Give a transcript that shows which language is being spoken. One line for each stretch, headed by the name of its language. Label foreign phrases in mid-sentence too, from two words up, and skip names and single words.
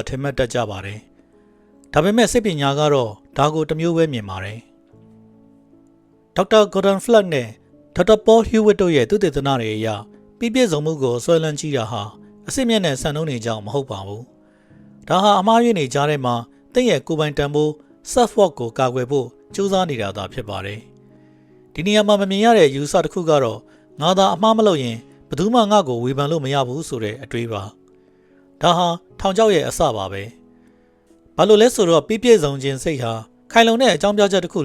Burmese: ထင်မှတ်တတ်ကြပါတယ်ဒါပေမဲ့စိတ်ပညာကတော့ဒါကိုတစ်မျိုးပဲမြင်ပါတယ်ဒေါက်တာ Gordon Fleck နဲ့ဒေါက်တာ Paul Hewitt တို့ရဲ့သုတေသနတွေအရပြီးပြည့်စုံမှုကိုဆွဲလန်းကြည့်တာဟာအစစ်မြင့်တဲ့စံနှုန်းတွေကြောင့်မဟုတ်ပါဘူးဒါဟာအမှားယွင်းနေကြတဲ့မှာတင့်ရဲ့ကိုယ်ပိုင်တန် ဖိုး
English: self worth
Burmese: ကိုကာကွယ်ဖို့ကြိုးစားနေတာသာဖြစ်ပါတယ်ဒီနေရာမှာမမြင်ရတဲ့ယူဆတစ်ခုကတော့ငါသာအမှားမလုပ်ရင်ဘယ်သူမှငါ့ကိုဝေဖန်လို့မရဘူးဆိုတဲ့အတွေးပါဒါဟာထောင်ချောက်ရဲ့အစပါပဲဘာလို့လဲဆိုတော့ပြည့်ပြည့်စုံခြင်းစိတ်ဟာခိုင်လုံတဲ့အကြောင်းပြချက်တစ်ခု